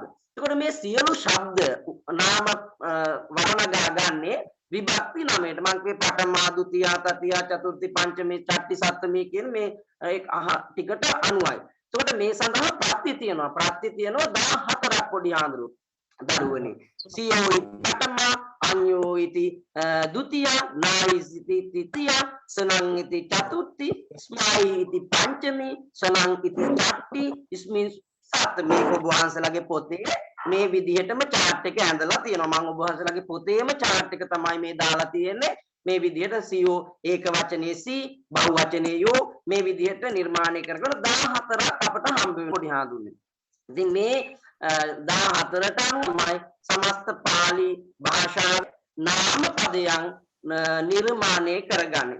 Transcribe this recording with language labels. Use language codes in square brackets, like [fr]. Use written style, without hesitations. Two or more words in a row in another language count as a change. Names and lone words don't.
[si] එතකොට මේ සියලු ශබ්ද නාම වර්ණ ගාගන්නේ විභක්ති නමයට. මම කියේ පඨමා, ဒုတိ ය, තතිය, චතුර්ථි, පංචමී, ෂට්ටි, සප්තමී කියන මේ ටිකට අනුවයි. එතකොට මේ සඳහා ප්‍රත්‍ය තියෙනවා. ප්‍රත්‍ය තියෙනවා 14ක් පොඩි ආඳුරු. දරුවනේ. [pi] සියෝ පඨම අඤ්ඤෝ ඉති ဒုတိ ය, නායිසිති තෘතිය, සනං ඉති චතුර්ථි, ස්මයි ඉති පංචමී, සනං ඉති ෂට්ටි, ඉස්මින් සප්තමී. [si] ඔබ වහන්සේලාගේ පොතේ මේ විදිහටම chart එක ඇඳලා තියෙනවා. මම ඔබ වහන්සේලාගේ පොතේම chart එක තමයි මේ දාලා තියෙන්නේ. මේ විදිහට සියෝ ඒක වචනේ සී බහු වචනේ යෝ මේ විදිහට නිර්මාණය කරගෙන 14ක් අපට හම්බ වෙන පොඩි හඳුන්නේ. ඉතින් මේ 14ට අනුවයි සමස්ත පාලි භාෂාවේ නාම පදයන් නිර්මාණය කරගන්නේ.